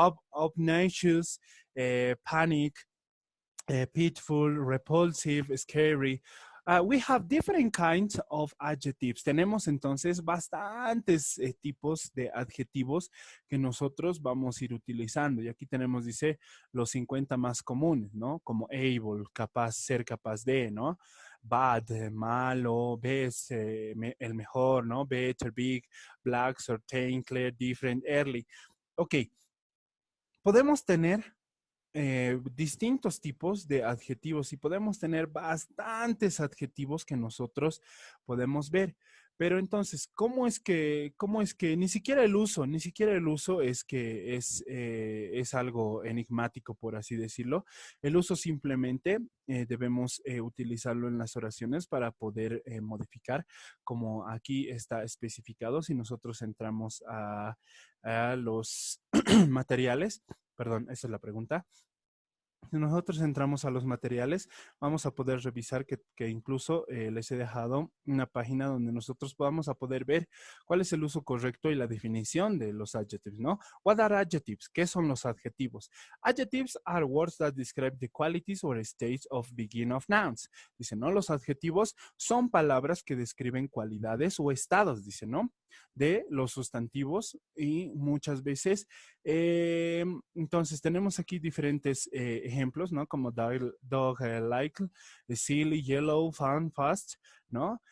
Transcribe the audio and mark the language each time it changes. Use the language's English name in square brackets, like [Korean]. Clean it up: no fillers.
[English] Obnoxious, panic, pitiful, repulsive, scary. We have different kinds of adjectives. [Spanish] Tenemos entonces bastantes tipos de adjetivos que nosotros vamos a ir utilizando. Y aquí tenemos, dice, los 50 más comunes, ¿no? Como able, capaz, ser capaz de, ¿no? Bad, malo, best, el mejor, ¿no? [English] Better, big, black, certain, clear, different, early. [Spanish] Ok, podemos tener distintos tipos de adjetivos y podemos tener bastantes adjetivos que nosotros podemos ver. Pero entonces, ¿cómo es que ni siquiera el uso es que es algo enigmático, por así decirlo? El uso simplemente debemos utilizarlo en las oraciones para poder modificar, como aquí está especificado. Si nosotros entramos a los materiales, perdón, esa es la pregunta. Si nosotros entramos a los materiales, vamos a poder revisar que incluso les he dejado una página donde nosotros vamos a poder ver cuál es el uso correcto y la definición de los adjectives, ¿no? [English] What are adjectives? [Spanish] ¿Qué son los adjetivos? [English] Adjectives are words that describe the qualities or states of beginning of nouns. [Spanish] Dice, ¿no? Los adjetivos son palabras que describen cualidades o estados, dice, ¿no? De los sustantivos y muchas veces, entonces tenemos aquí diferentes ejemplos, ¿no? [English] Como dog like, silly, yellow, fun, fast, ¿no?